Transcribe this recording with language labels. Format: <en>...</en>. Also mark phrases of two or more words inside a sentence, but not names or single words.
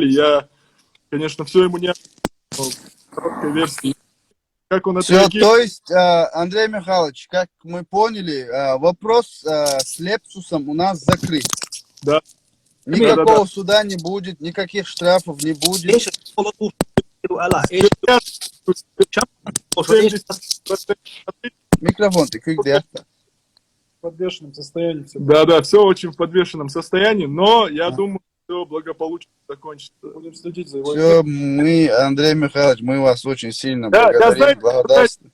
<ru>Я, конечно, все ему не короткой версии. Как он Все, отреагирует. то есть, Андрей Михайлович, как мы поняли, вопрос с Лепсусом у нас закрыт. Да. Никакого суда не будет, никаких штрафов не будет.</ru> <ar>ايش الطلب على ايش</ar> <ru>70%. Микрофон, ты где? В подвешенном состоянии все. Да, все очень в подвешенном состоянии, но я думаю, все благополучно закончится. Будем следить за его. Все, мы, Андрей Михайлович, мы вас очень сильно Да, благодарим, благодарствуем.</ru>